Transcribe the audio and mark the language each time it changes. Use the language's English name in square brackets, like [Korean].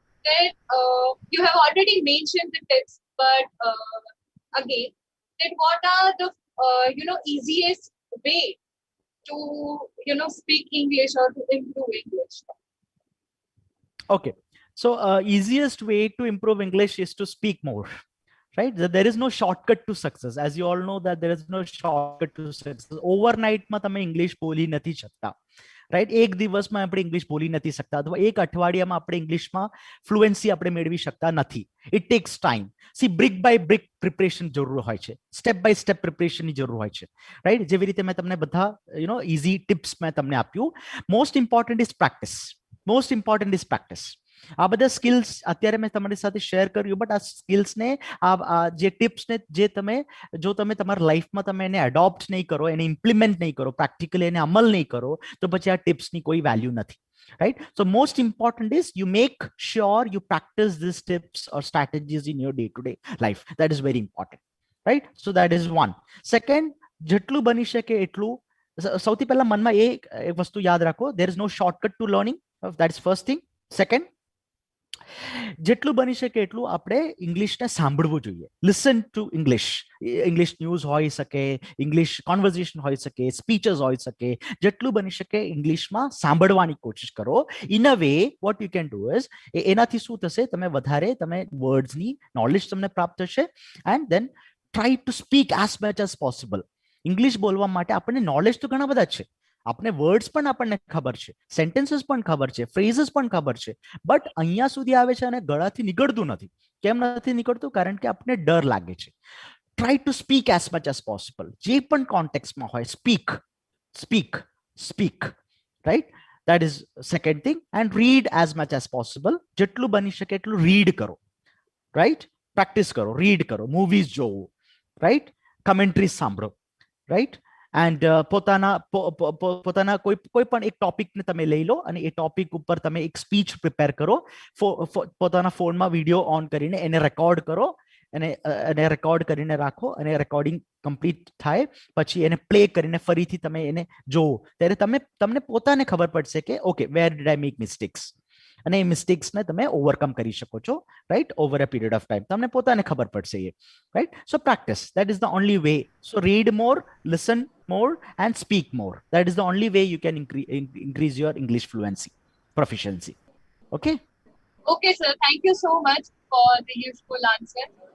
[English] That you have already mentioned the tips, but again, that what are the easiest way to speak English or to improve English? Okay, so easiest way to improve English is to speak more, right. There is no shortcut to success, as you all know that there is no shortcut to success. [Gujarati] Overnight માં તમે English બોલી નથી શકતા, right. એક દિવસમાં આપણે English બોલી નથી શકતા અથવા એક અઠવાડિયામાં આપણે ઇંગ્લિશમાં ફ્લુએન્સી આપણે મેળવી શકતા નથી. [English] It takes time. [Gujarati] C brick by brick preparation જરૂર હોય છે, સ્ટેપ બાય સ્ટેપ પ્રિપરેશનની જરૂર હોય છે, રાઈટ. જેવી રીતે મેં તમને બધા ઇઝી ટિપ્સ મેં તમને આપ્યું. [English] Most important is practice. [Gujarati] Most important is practice. આ બધા સ્કિલ્સ અત્યારે મેં તમારી સાથે શેર કર્યું, બટ આ સ્કિલ્સને જે ટિપ્સને જો તમે તમારા લાઈફમાં તમે એને એડોપ્ટ નહીં કરો, એને ઇમ્પ્લિમેન્ટ નહીં કરો, પ્રેક્ટિકલી એને અમલ નહીં કરો તો પછી આ ટિપ્સની કોઈ વેલ્યુ નથી, right. [English] So most important is you make sure you practice these tips or strategies in your day-to-day life. That is very important, right. So that is one. [Gujarati] Second, જેટલું બની શકે એટલું સૌથી પહેલા મનમાં એ વસ્તુ યાદ રાખો, [English] there is no shortcut to learning. That is first thing. [Gujarati] Second, જેટલું બની શકે એટલું આપણે ઇંગ્લિશને સાંભળવું જોઈએ. [English] Listen to English. [Gujarati] English news હોઈ શકે, ઇંગ્લિશ કોન્વર્ઝેશન હોઈ શકે, સ્પીચીસ હોઈ શકે. જેટલું બની શકે ઇંગ્લિશમાં સાંભળવાની કોશિશ કરો. [English] in a way what you can do is, [Gujarati] એનાથી શું થશે, તમે વધારે વર્ડ્સની નોલેજ તમને પ્રાપ્ત થશે. [English] And then try to speak as much as possible. [Gujarati] English બોલવા માટે આપણને નોલેજ તો ઘણા બધા છે, આપણે વર્ડ્સ પણ આપણને ખબર છે, સેન્ટેન્સીસ પણ ખબર છે, ફ્રેઝીસ પણ ખબર છે, બટ અહીંયા સુધી આવે છે અને ગળાથી નીકળતું નથી. કેમ નથી નીકળતું? કારણ કે આપણને ડર લાગે છે. [English] Try to speak as much as possible. [Gujarati] જે પણ કોન્ટેક્સમાં હોય, [English] Speak speak speak, write. That is second thing. And read as much as possible. [Gujarati] જેટલું બની શકે એટલું read કરો, right? Practice કરો, read કરો, movies જોવો, right? Commentaries સાંભળો, right? And પોતાના કોઈ પણ એક ટોપિકને તમે લઈ લો અને એ ટોપિક ઉપર તમે એક સ્પીચ પ્રિપેર કરો, પોતાના ફોનમાં વિડીયો ઓન કરીને એને રેકોર્ડ કરો અને રેકોર્ડ કરીને રાખો અને રેકોર્ડિંગ કમ્પ્લીટ થાય પછી એને પ્લે કરીને ફરીથી તમે એને જોવો ત્યારે તમને પોતાને ખબર પડશે કે [English] okay where did I make mistakes [Gujarati] અને એ મિસ્ટેક્સને તમે ઓવરકમ કરી શકો છો, right, [English] over a period of time [Gujarati] તમને પોતાને ખબર પડશે એ, right? So practice, [English] that is the only way. So read more, listen more and speak more. That is the only way you can increase your English fluency, proficiency. Okay? Okay, sir. Thank you so much for the useful answer.